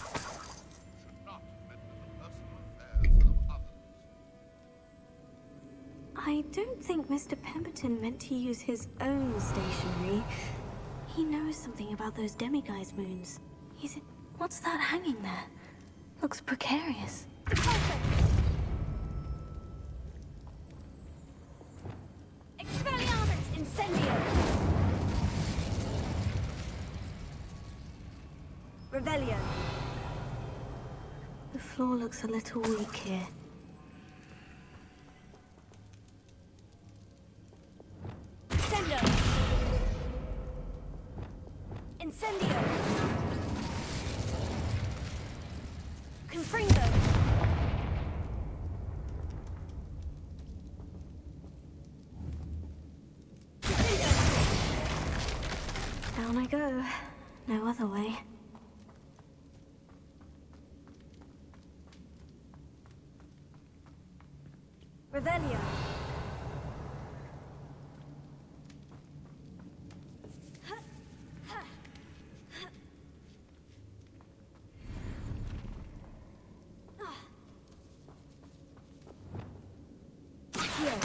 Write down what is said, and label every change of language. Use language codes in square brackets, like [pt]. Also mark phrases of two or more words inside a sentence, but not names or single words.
[en] Should not meddle in the personal affairs of others. I don't think Mr. Pemberton meant to use his own stationery. He knows something about those demiguise moons. What's that hanging there? Looks precarious. Expelliarmus Incendio! Revelio. The floor looks a little weak here. Incendio! Incendio! Confringo! Down I go. No other way. Revelio. Here.